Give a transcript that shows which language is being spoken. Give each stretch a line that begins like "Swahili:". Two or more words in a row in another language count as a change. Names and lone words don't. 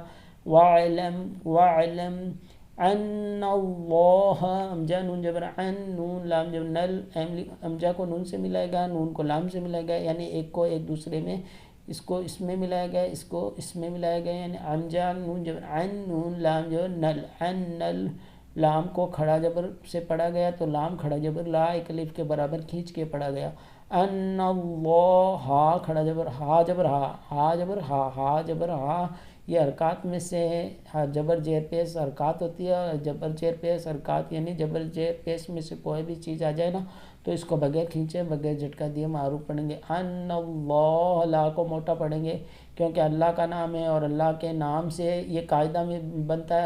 Arabic: وَعْلَمْ ان اللہ،
Urdu: امجا نون جبر ان، نون لام جبر نل، امجا کو نون سے ملائے گا، نون کو لام سے ملائے گا، یعنی ایک کو ایک دوسرے میں، اس کو اس میں ملایا گیا، اس کو اس میں ملایا گیا، یعنی امجا نون جبر ان، نون لام جبر نل، ان نل. لام کو کھڑا جبر سے پڑھا گیا تو لام کھڑا جبر لا ایک الف کے برابر کھینچ کے پڑھا گیا.
Arabic: ان اللہ،
Urdu: ہا کھڑا جبر ہا جبر ہا، ہا جبر ہا، ہا جبر ہا. یہ حرکات میں سے ہے، جبر زیر پیش حرکات ہوتی ہے. جبر زیر پیش حرکات یعنی جبر زیر پیش میں سے کوئی بھی چیز آ جائے نا تو اس کو بغیر کھینچے بغیر جھٹکا دیے معروف پڑھیں گے.
Arabic: ان اللہ،
Urdu: لا کو موٹا پڑھیں گے کیونکہ اللہ کا نام ہے اور اللہ کے نام سے یہ قاعدہ میں بنتا ہے.